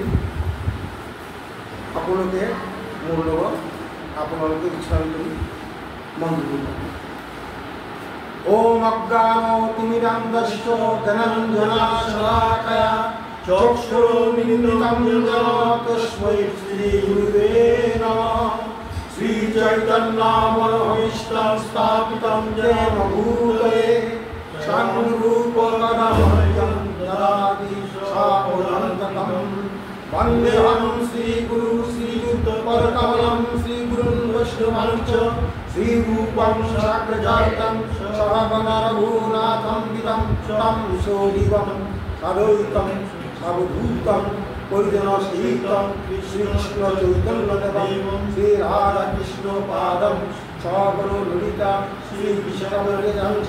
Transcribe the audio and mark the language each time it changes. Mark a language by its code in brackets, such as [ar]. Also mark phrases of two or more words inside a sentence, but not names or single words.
[as] আপোনালোকে মোৰ লগত আপোনালোকে উচ্চাৰণ কৰি মন দিব। [sa] ওম অজ্ঞানতিমিৰান্ধস্য জ্ঞানাঞ্জনাশলাকয়া চক্ষুৰুন্মিলিতং येन তস্मै শ্রীগুরুবে নমঃ। শ্রীচৈতন্যমনোভীষ্টং স্থাপিतं येन ভূতলে স্বয়ং রূপকদামহ্যং দদাতি স্বপদান্তকम् वन्देऽहं श्रीगुरु श्रीयुक्तपदकमलं श्रीगुरुन् वैष्णवांश्च श्रीरूपं शाग्रजातं सहगणरघुनाथं वितं तं सजीवं सद्वैतं सर्वभूतं परिजनसहितं श्रीकृष्णचैतन्यदेवं श्रीराधाकृष्णपादं सगणललिता श्रीविशाखान्वितांश्च।